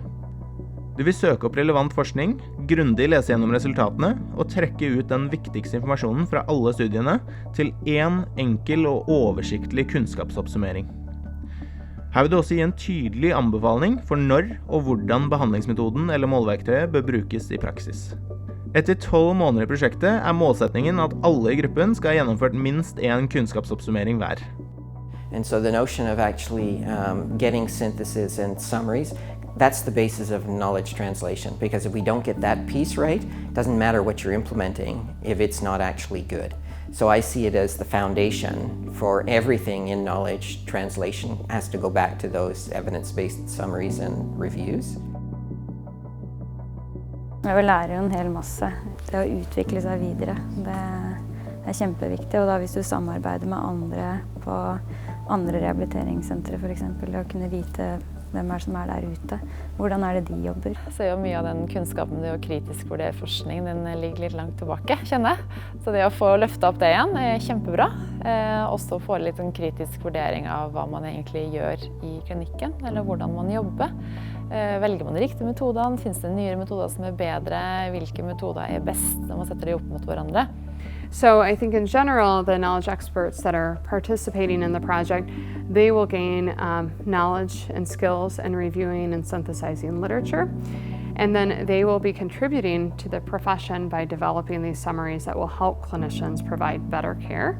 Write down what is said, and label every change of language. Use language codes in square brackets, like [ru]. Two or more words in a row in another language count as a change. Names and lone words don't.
[no] Du vil søke opp relevant forskning, grundig lese gjennom resultatene og trekke ut den viktigste informasjonen fra alle studiene til en enkel og oversiktlig kunnskapsoppsummering. Her vil du også gi en tydelig anbefaling for når og hvordan behandlingsmetoden eller måleverktøyet bør brukes i praksis. Etter 12 måneder i prosjektet er målsetningen at alle i gruppen skal ha gjennomført minst en kunnskapsoppsummering hver. [en] And so the notion of actually getting synthesis and summaries, that's the basis of knowledge translation, because if we don't get that piece right, it doesn't matter what you're implementing if it's not actually good. So I see it as the foundation for everything in knowledge translation has to go back to those evidence-based summaries and reviews. [no] Vi lærer jo en hel masse. Det å utvikle seg videre, det er kjempeviktig. Og da hvis du samarbeider med andre på andre rehabiliteringssentre for eksempel, å kunne vite hvem som er der ute, hvordan er det de jobber. Så jo mye av den kunnskapen det å kritisk vurdere forskning, den ligger litt langt tilbake, kjenner jeg. Så det å få løftet opp det igjen er kjempebra. Også få litt en kritisk vurdering av hva man egentlig gjør i klinikken, eller hvordan man jobber. Velger man de riktige metodene? Finnes det nyere metoder som er bedre? Hvilke metoder er best når man setter de opp mot hverandre? [en] So I think in general, the knowledge experts that are participating in the project, they will gain knowledge and skills in reviewing and synthesizing literature. And then they will be contributing to the profession by developing these summaries that will help clinicians provide better care.